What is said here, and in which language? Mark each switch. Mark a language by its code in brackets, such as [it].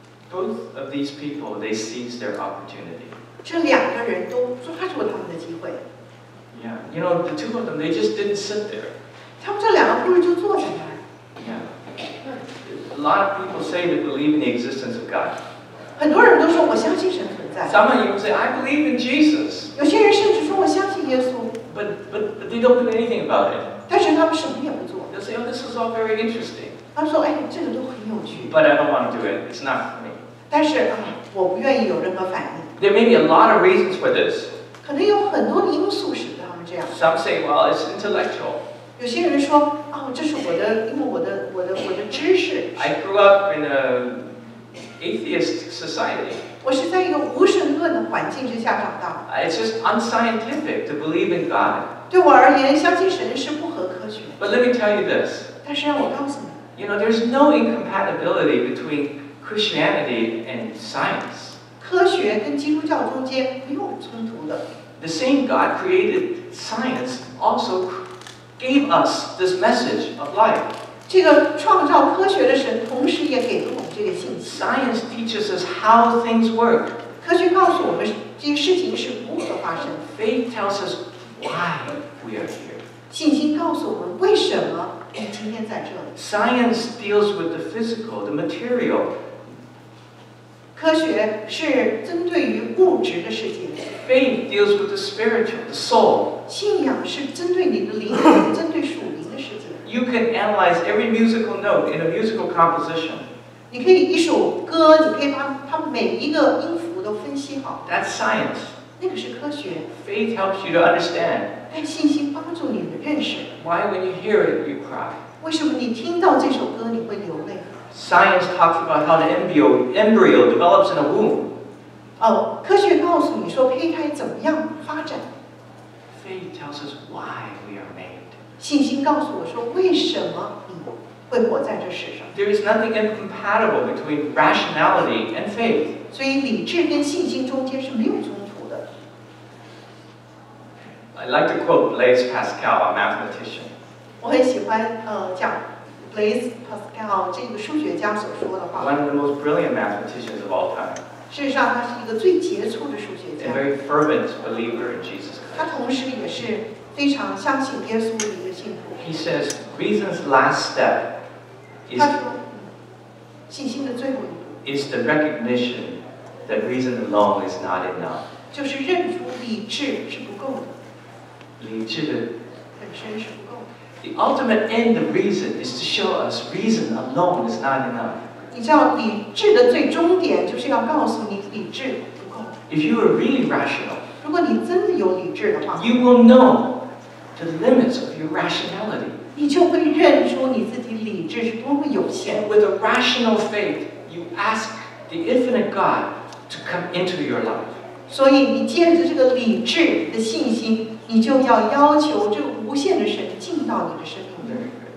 [en] Both of these people, they seized their opportunity. [zh] 这两个人都抓住了他们的机会。 Yeah. [en] You know, the two of them, they just didn't sit there. [zh] 他们这两个不是就坐在那儿。 [en] Yeah. A lot of people say they believe in the existence of God. [zh] 很多人都说我相信神存在。 [en] Some of you say, I believe in Jesus. [zh] 有些人甚至说我相信耶稣。 [en] But they don't do anything about it. [zh] 但是他们什么也不做。 [en] They'll say, oh, this is all very interesting. [zh] 他们说，哎，这个都很有趣。 [en] But I don't want to do it. It's not for me. [zh] 但是我不愿意有任何反应。 [en] There may be a lot of reasons for this. [zh] 可能有很多的因素使得他们这样。 [en] Some say, well, it's intellectual. [zh] 有些人说，哦，这是我的，因为我的知识。 [en] I grew up in atheist society. [zh] 我是在一个无神论的环境之下长大。 [en] It's just unscientific to believe in God. [zh] 对我而言，相信神是不合科学。 [en] But let me tell you this. [zh] 但是让我告诉你， [en] there's no incompatibility between Christianity and science. [zh] 科学跟基督教中间没有冲突的。 [en] The same God created science also gave us this message of life. [zh] 这个创造科学的神，同时也给了我们这个信息。 [en] Science teaches us how things work. [zh] 科学告诉我们这些事情是如何发生。 [en] Faith tells us why we are here. [zh] 信心告诉我们为什么我们今天在这里。 [en] Science deals with the physical, the material. [zh] 科学是针对于物质的世界。 [en] Faith deals with the spiritual, the soul. [zh] 信仰是针对你的灵，针对属灵的世界。 [en] You can analyze every musical note in a musical composition. [zh] 你可以一首歌，你可以把它每一个音符都分析好。 [en] That's science. [zh] 那个是科学。 [en] Faith helps you to understand. [zh] 但信心帮助你的认识。 [en] Why, when you hear it, you cry? [zh] 为什么你听到这首歌你会流泪？ [en] Science talks about how the embryo develops in a womb. [zh] 科学告诉你说胚胎怎么样发展。 [en] Faith tells us why we are made. [zh] 信心告诉我说为什么你会活在这世上。 [en] There is nothing incompatible between rationality and faith. [zh] 所以理智跟信心中间是没有冲突的。 [en] I like to quote Blaise Pascal, a mathematician. [zh] 我很喜欢讲 Blaise Pascal 这个数学家所说的话。 [en] One of the most brilliant mathematicians of all time. [zh] 事实上，他是一个最杰出的数学 [en] A [zh] 家。 [en] very fervent believer in Jesus [zh] 他 [en] Christ. [zh] 同时也是非常相信耶稣的一个信徒。 [en] He says reason's last step [zh] 他说，信心的最后一步 [en] is the recognition that reason alone is not enough. [zh] 就是认出理智是不够的，理智的本身是不够的。 [en] The ultimate end of reason is to show us reason alone is not enough. [zh] 你知道，理智的最终点就是要告诉你理智不够。 [en] If you are really rational, [zh] 如果你真的有理智的话， [en] you will know the limits of your rationality. [zh] 你就会认出你自己理智是多么有限。 [en] And with a rational faith, you ask the infinite God to come into your life. [zh] 所以你借着这个理智的信心，你就要求这个无限的神进到你的生命里。